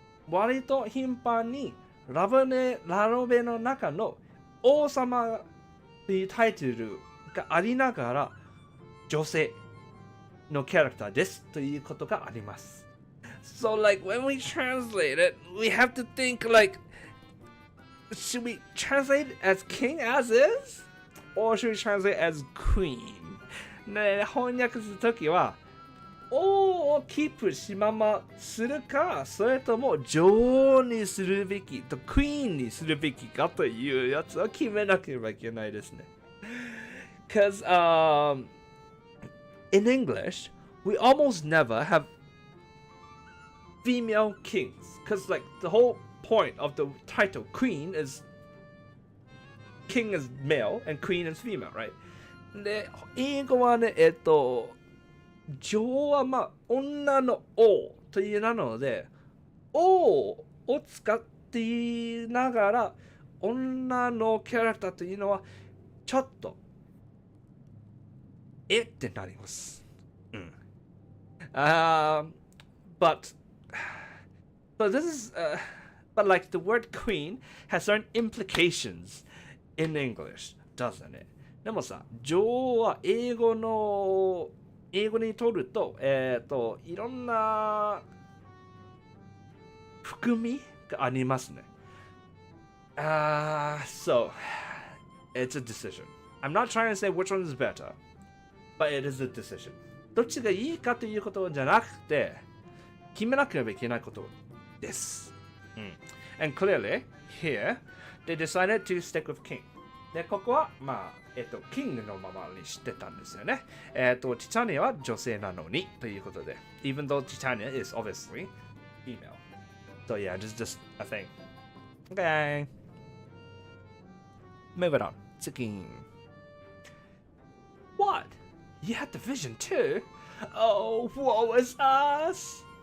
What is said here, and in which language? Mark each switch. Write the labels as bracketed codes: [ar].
[ja] 割と頻繁にラノベの中の王様というタイトルがありながら女性のキャラクターですということがあります。 [en] So like when we translate it, we have to think like, should we translate it as king as is? Or should we translate it as queen? [ja] ね、翻訳するときは王をキープしままするか、それとも女王にするべきとクイーンにするべきかというやつを決めなければいけないですね。 [en] Because in English, we almost never have female kings. Because, like, the whole point of the title, Queen, is King is male and Queen is female, right? [ja] で、英語はね、女王はまあ、女の王という名なので、王を使っていながら、女のキャラクターというのは、ちょっと、ってなります。うん。 [en] But this is, but like the word queen has certain implications in English, doesn't it? [ja] でもさ、女王は英語にとると、いろんな含みがありますね。 [en] So, it's a decision. I'm not trying to say which one is better, but it is a decision. どっちがいいかということじゃなくて、決めなければいけないことです。 And clearly, here, they decided to stick with king. [ja] で、ここは、まあ、キングのままにしてたんですよね。ティタニアは女性なのにということで。 [en] Even though Titania is obviously female. So yeah, just a thing. Okay. Moving on. [ja] 次。 [en] What? You had the vision too? Oh, woe is us!